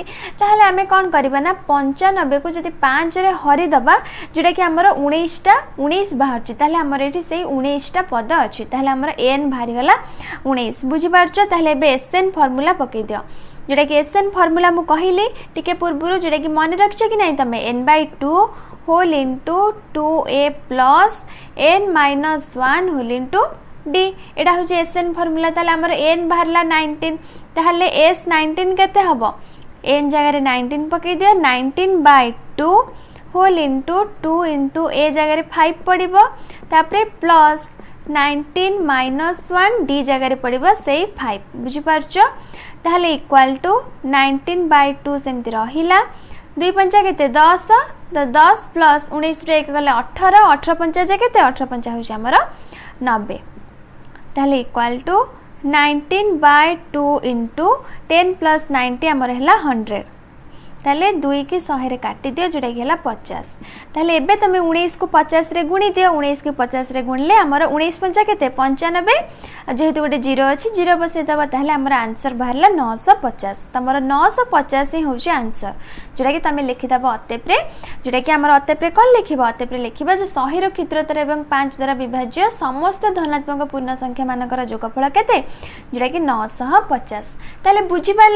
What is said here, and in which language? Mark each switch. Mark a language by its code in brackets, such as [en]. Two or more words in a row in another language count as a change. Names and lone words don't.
[or] ତାହାଲେ ଆମେ କଣ କରିବା ନା 95 କୁ ଯଦି 5 ରେ ହରଣ ଦବା, ଯେଉଁଟା କି ଆମର 19 ବାହାରୁଛି। ତାହାଲେ ଆମର ଏଠି ସେହି 19 ପଦ ଅଛି। ତାହାଲେ ଆମର ଏନ ବାହାରି ଗଲା 19। ବୁଝି ପାରୁଛ। ତାହାଲେ ଏବେ ଏସଏନ ଫର୍ମୁଲା ପକାଇ ଦିଅ, ଯେଉଁଟା କି ଏସଏନ ଫର୍ମୁଲା ମୁଁ କହିଲି ଟିକେ ପୂର୍ବ, ଯେଉଁଟା କି ମନେ ରଖିଛ କି ନାହିଁ ତମେ n/2 [en] whole into 2a plus n-1 whole into d. [or] ଏଇଟା ହେଉଛି ଏସଏନ ଫର୍ମୁଲା। ତାହାଲେ ଆମର n ବାହାରିଲା 19। ତାହାଲେ s 19 କେତେ ହବ, n ଜାଗା ରେ 19 ପକାଇ ଦିଅ, 19/2 [en] whole into 2 into [or] a ଜାଗା ରେ 5 ପଡ଼ିବ, ତାପରେ ପ୍ଲସ 19-1 d ଜାଗା ରେ ପଡ଼ିବ ସେ 5। ବୁଝି ପାରୁଛ। ताहले [en] equal to [or] 19/2 ସେମିତି ରହିଲା। 2 ପଞ୍ଚା କେତେ 10, ତ 10 ପ୍ଲସ 19 ରୁ 1 ଗଲେ 18, 18 ପଞ୍ଚା ଯେ କେତେ 18 ପଞ୍ଚା ହେଉଛି ଆମର 90। ताहले [en] equal to 19/2 into 10 plus 90 [or] ଆମର ହେଲା 100। ତାହାଲେ 2 କି 100 ରେ କାଟି ଦିଅ ଯେଉଁଟା କି ହେଲା 50 ତାହାଲେ ଏବେ ତମେ 19 କୁ 50 ରେ ଗୁଣି ଦିଅ 19 କୁ 50 ରେ ଗୁଣିଲେ ଆମର 19 ପଞ୍ଚା କେତେ 95 ଯେହେତୁ ଗୋଟେ 0 ଅଛି 0 ବସେଇ ଦବା ତାହାଲେ ଆମର ଆନସର ବାହାରିଲା 950 ତମର 950 ହିଁ ହେଉଛି ଆନସର ଯେଉଁଟା କି ତମେ ଲେଖି ଦବା ଅଟେପ ରେ ଯେଉଁଟା କି ଆମର ଅଟେପ ରେ କଣ ଲେଖିବା ଅଟେପ ରେ ଲେଖିବା ଯେ 100 ରୁ କ୍ଷୁଦ୍ରତର ଏବଂ 5 ଦ୍ୱାରା ବିଭାଜ୍ୟ ସମସ୍ତ ଧନାତ୍ମକ ପୂର୍ଣ୍ଣ ସଂଖ୍ୟା ମାନଙ୍କର ଯୋଗଫଳ କେତେ ଯେଉଁଟା କି 950 ତାହାଲେ ବୁଝି ପାରିଲ